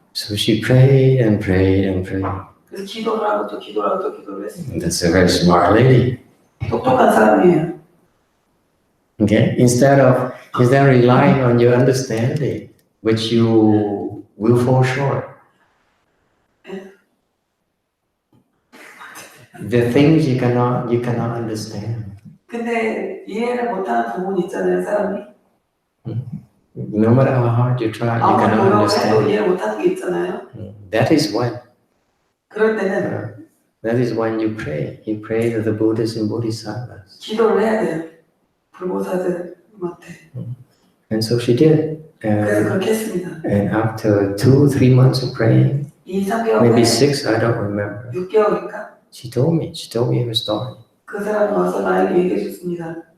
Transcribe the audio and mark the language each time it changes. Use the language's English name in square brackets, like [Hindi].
[English] So she prayed and prayed and prayed. [Korean] 그래서 기도를 하고 또 기도를 하고 또 기도를 했습니다. [English] And that's a very smart lady. [Korean] 똑똑한 사람이에요. [English] Okay, instead of relying on your understanding, which you will fall short. The things you cannot understand. [Korean] 근데 이해를 못하는 부분이 있잖아요, 사람이. [English] No matter how hard you try, you [Korean] 아무리 [English] cannot [Korean] 노력해도 [English] understand. [Korean] 이해를 못하는 게 있잖아요. [English] That is when. [Korean] 그럴 때는 [English] That is when you pray. You pray to the Buddhas and Bodhisattvas. [Korean] 기도를 해야 돼요. 불보살들한테. [English] And so she did. [Korean] 그래서 그렇게 했습니다. [English] And after 2-3 months of praying, [Korean] 2-3개월 [English] maybe [Korean] 후에 [English] 6, I don't remember. [Korean] 6개월인가? [English] She told me her story. [Korean] 그 사람이 와서 나에게 얘기해 줬습니다.